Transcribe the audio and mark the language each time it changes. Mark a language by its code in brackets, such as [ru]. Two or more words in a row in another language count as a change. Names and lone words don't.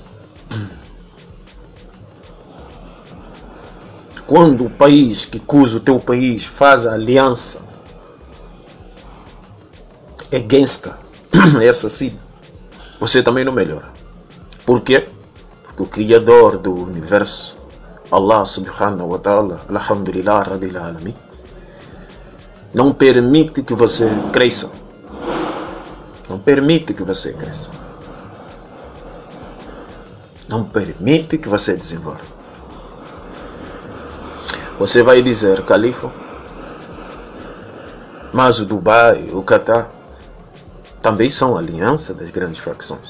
[pt] Quando o país que cuja o teu país faz a aliança é gangsta, é assassino, você também não melhora. Por quê? Porque o Criador do Universo, [ar] الله سبحانه وتعالى، الحمد لله رب العالمين, [pt] não permite que você cresça. Não permite que você cresça. Não permite que você desenvolva. Você vai dizer, Califa, mas o Dubai, o Catar, também são aliança das grandes facções.